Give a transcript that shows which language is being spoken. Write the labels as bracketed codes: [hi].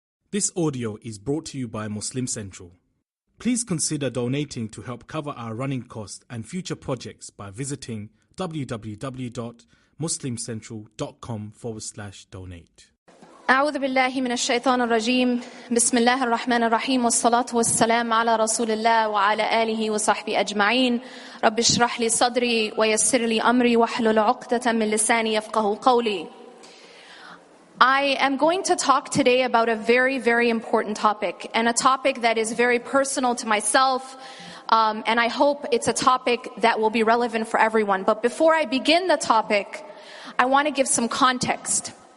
[en] This audio is brought to you by Muslim Central. Please consider donating to help cover our running costs and future projects by visiting www.muslimcentral.com/donate. [ar] أعوذ بالله من الشيطان الرجيم بسم الله الرحمن الرحيم والصلاة والسلام على رسول الله وعلى آله وصحبه أجمعين رب اشرح لي صدري ويسر لي أمري واحلل عقدة من لساني يفقهوا قولي. [en] I am going to talk today about a very, very important topic, and a topic that is very personal to myself, and I hope it's a topic that will be relevant for everyone. But before I begin the topic, I want to give some context.